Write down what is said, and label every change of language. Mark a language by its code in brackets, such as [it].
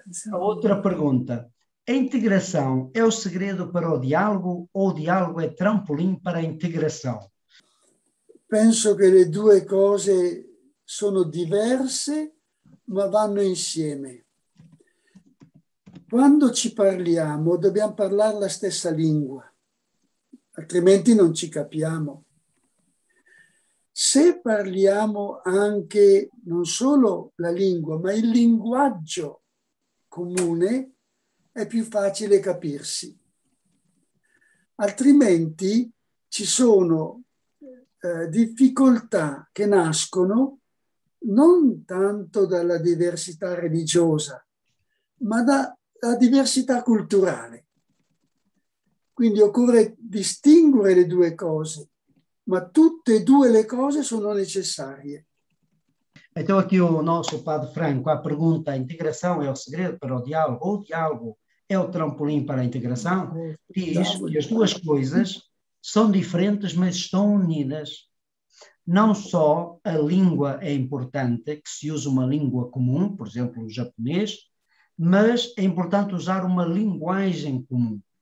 [pt] A outra pergunta, a integração é o segredo para o diálogo ou o diálogo é trampolim para a integração? [it] Penso che le due cose sono diverse ma vanno insieme. Quando ci parliamo dobbiamo parlare la stessa lingua, altrimenti non ci capiamo. Se parliamo anche non solo la lingua, ma il linguaggio comune, è più facile capirsi. Altrimenti ci sono difficoltà che nascono non tanto dalla diversità religiosa, ma dalla diversità culturale. Quindi occorre distinguere le due cose, ma tutte e due le cose sono necessarie. [pt] Então aqui o nosso Padre Franco, a pergunta: a integração é o segredo para o diálogo? O diálogo é o trampolim para a integração? Diz que as duas coisas são diferentes, mas estão unidas. Não só a língua é importante, que se use uma língua comum, por exemplo, o japonês, mas é importante usar uma linguagem comum.